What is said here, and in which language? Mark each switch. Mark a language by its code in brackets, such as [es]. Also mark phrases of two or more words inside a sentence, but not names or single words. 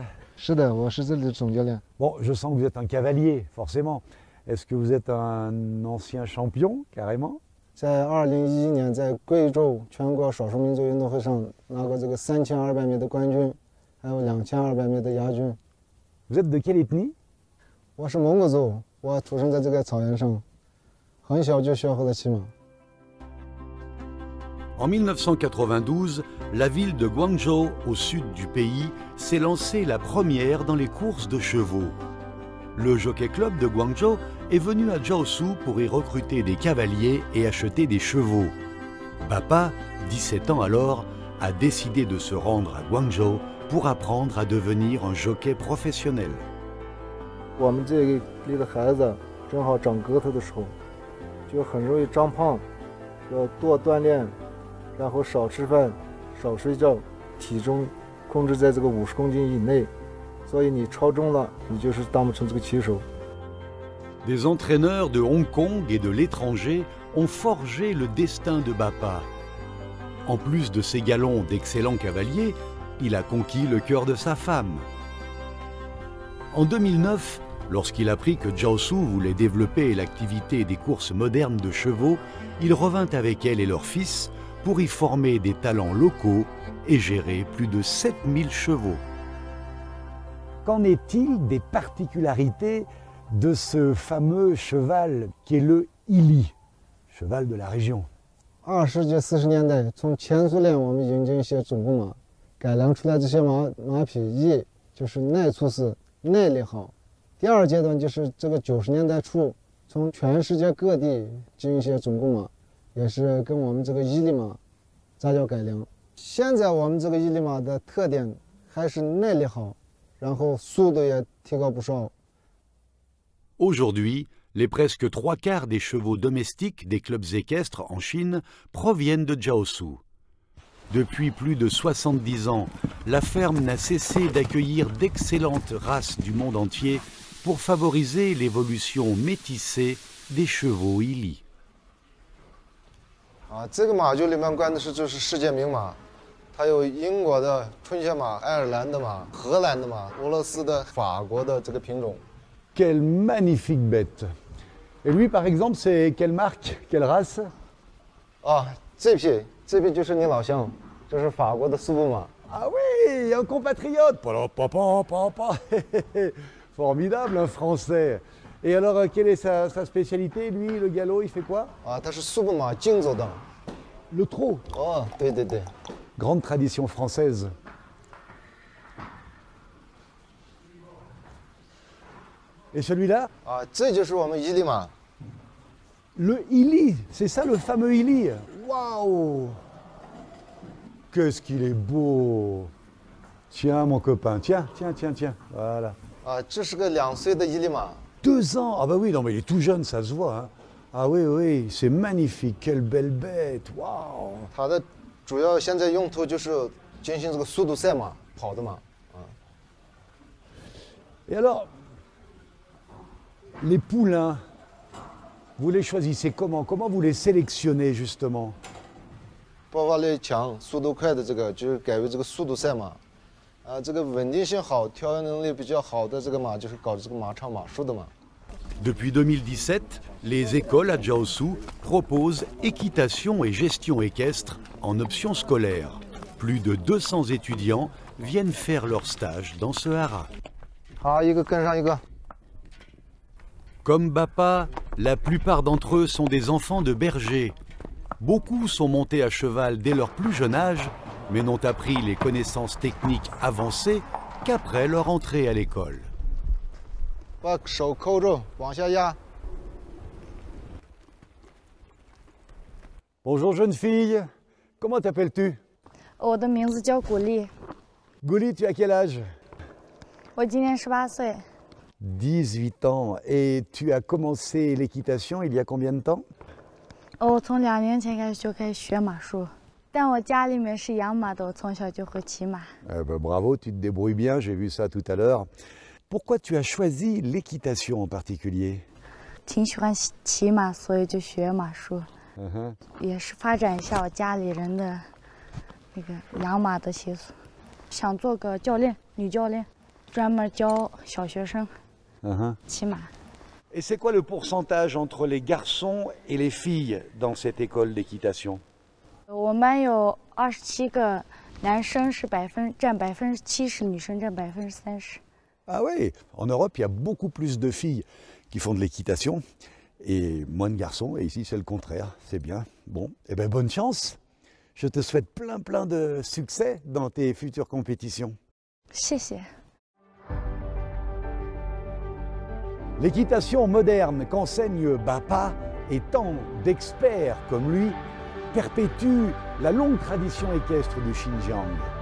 [zh] 是的，我是这里的总教练。 [fr] Bon, je sens que vous êtes un cavalier, forcément. Est-ce que vous êtes un ancien champion, carrément? [zh] 在2011年，在贵州全国少数民族运动会上拿过这个3200米的冠军，还有2200米的亚军。 [fr] Vous êtes de quelle ethnie? [zh] 我是蒙古族，我出生在这个草原上，很小就学会了骑马。 [fr] En 1992, la ville de Guangzhou, au sud du pays, s'est lancée la première dans les courses de chevaux. Le Jockey Club de Guangzhou est venu à Jiaosu pour y recruter des cavaliers et acheter des chevaux. Papa, 17 ans alors, a décidé de se rendre à Guangzhou pour apprendre à devenir un jockey professionnel. [zh] 我们这里的孩子正好长个头的时候，就很容易长胖，要多锻炼。然后少吃饭，少睡觉，体重控制在这个50公斤以内，所以你超重了，你就是当不成这个骑手。 [fr] Des entraîneurs de Hong Kong et de l'étranger ont forgé le destin de Bapa. En plus de ses galons d'excellents cavaliers, il a conquis le cœur de sa femme. En 2009, lorsqu'il apprit que Jiaosu voulait développer l'activité des courses modernes de chevaux, il revint avec elle et leur fils pour y former des talents locaux et gérer plus de 7000 chevaux. Qu'en est-il des particularités de ce fameux cheval qui est le Ili, cheval de la région? [zh] 20 世纪40年代，从前苏联我们引进一些种马，改良出来这些马匹，一就是耐粗死、耐力好。第二阶段就是这个90年代初，从全世界各地进一些种马。也是跟我们这个伊犁马杂交改良。现在我们这个伊犁马的特点还是耐力好，然后速度也提高不少。 [fr] Aujourd'hui, les presque 3/4 des chevaux domestiques des clubs équestres en Chine proviennent de Jiaosu. Depuis plus de 70 ans, la ferme n'a cessé d'accueillir d'excellentes races du monde entier pour favoriser l'évolution métissée des chevaux Ili. [zh] 这个马厩里面关的就是世界名马，它有英国的春雪马、爱尔兰的马、荷兰的马、俄罗斯的、法国的这个品种。 [fr] Quelle magnifique bête! Et lui, par exemple, c'est quelle marque, quelle race? [zh] 这匹就是你老乡，这是法国的苏布马。 [fr] Ah oui, un compatriote! Formidable, un Français. Et alors, quelle est sa spécialité, lui, le galop, il fait quoi? [zh] 它是苏布马竞走的。 [fr] Le trot. [zh] 对对对。 [fr] Grande tradition française. Et celui-là? [zh] 这就是我们伊犁马。 [fr] Le Ili, c'est ça le fameux Ili. Waouh! Qu'est-ce qu'il est beau! Tiens, mon copain, tiens. Voilà. [zh] 这是个2岁的伊犁马。 [fr] 2 ans! Ah bah oui, non mais il est tout jeune, ça se voit. Hein. Ah oui, c'est magnifique, quelle belle bête! Waouh! [zh] 它的主要现在用途就是进行这个速度赛马，跑的马。 [fr] Et alors, les poulains, vous les choisissez comment? Comment vous les sélectionnez justement? [zh] 爆发力强、速度快的这个就是改为这个速度赛马，这个稳定性好、调养能力比较好的这个马就是搞这个马场马术的马。 [fr] Depuis 2017, les écoles à Jiaosu proposent équitation et gestion équestre en option scolaire. Plus de 200 étudiants viennent faire leur stage dans ce haras. [zh] 好，一个跟上一个。 [fr] Comme Bappa, la plupart d'entre eux sont des enfants de bergers. Beaucoup sont montés à cheval dès leur plus jeune âge, mais n'ont appris les connaissances techniques avancées qu'après leur entrée à l'école. [zh] 把手扣住，往下压。 [fr] Bonjour jeune fille, comment t'appelles-tu? [zh] 我的名字叫古丽， [fr] Gouli, tu as quel âge? [zh] 我今年18岁， [fr] 18 ans. Et tu as commencé l'équitation il y a combien de temps? [zh] 我从2年前开始就开始学马术，但我家里面是养马的，我从小就会骑马。 [fr] Bravo, tu te débrouilles bien, j'ai vu ça tout à l'heure. Pourquoi tu as choisi l'équitation en particulier? [zh] 挺喜欢骑马，所以就学马术，也是发展一下我家里人的那个养马的习俗。想做个教练，女教练，专门教小学生骑马。 [fr] Et c'est quoi le pourcentage entre les garçons et les filles dans cette école d'équitation? [zh] 我们班有27个男生是占70%，女生占30%。 [fr] Ah oui, en Europe, il y a beaucoup plus de filles qui font de l'équitation et moins de garçons. Et ici, c'est le contraire. C'est bien. Bon, eh bien, bonne chance. Je te souhaite plein de succès dans tes futures compétitions. [zh] 谢谢。 [fr] L'équitation moderne qu'enseigne Bappa et tant d'experts comme lui perpétue la longue tradition équestre du Xinjiang.